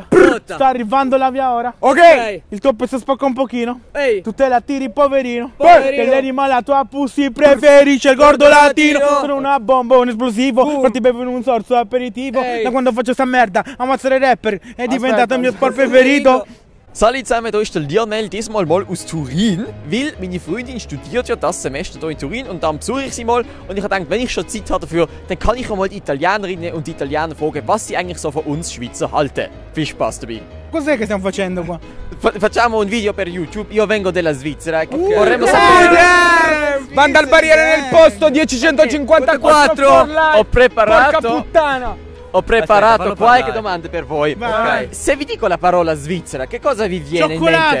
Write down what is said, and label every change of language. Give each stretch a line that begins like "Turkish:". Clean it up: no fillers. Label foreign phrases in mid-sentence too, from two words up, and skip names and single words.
Italian: Sta arrivando la via ora. Ok. Il tuo pezzo spacca un pochino. Ehi. Tu te la tiri poverino. Poverino. Che l'animale a tua pussy preferisce il gordo latino. Sono una bomba, un esplosivo. Infatti bevo in un sorso aperitivo. Da quando faccio sta merda, ammazzare i rapper è diventato il mio sport preferito.
German: Salut zusammen, hier ist der Lionel, diesmal mal aus Turin, weil meine Freundin studiert ja das Semester hier in Turin und dann besuche ich sie mal und ich habe gedacht, wenn ich schon Zeit habe dafür, dann kann ich auch mal die Italienerinnen und die Italiener fragen, was sie eigentlich so von uns Schweizer halten. Viel Spaß dabei.
Italian: Cos'è che stiamo facendo qua? Facciamo un video per YouTube, io vengo della Svizzera, vorremmo sapere... Banda al barriere nel posto 1054. Ho preparato... Porca puttana. Ho preparato Aspetta, qualche domanda per voi. Vai. Ok. Se vi dico la parola Svizzera, che cosa vi viene in mente?